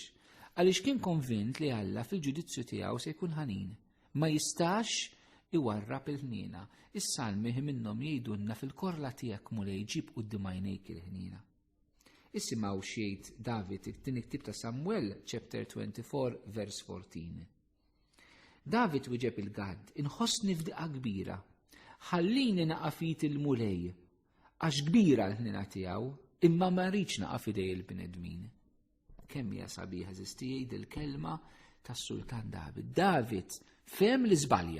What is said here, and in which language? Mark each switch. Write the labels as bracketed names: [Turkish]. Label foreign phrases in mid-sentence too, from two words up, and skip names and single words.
[Maltese] Għaliex kien konvint li Alla fil-ġudizzju tiegħu se jkun ħanin. Ma jistax iwarrab il-ħnina. Is-salmi minnhom jgħidulna fil-korla tiegħek mulej ġib quddiem għajnejk il-ħnina. Isimgħu xejn David it-tieni ktieb ta' Samuel, [English] chapter 24, verse 14. [Maltese] David wieġeb il-Gad, inħossni f'diqa kbira, ħallini naqafit il-mulej, għax kbira l-ħnina tiegħu, imma ma rridx naqaf idej il-bnedmin. Kemm hija sabiħa żistijaj dil-kelma tas-Sultan David. David fem li żbalja.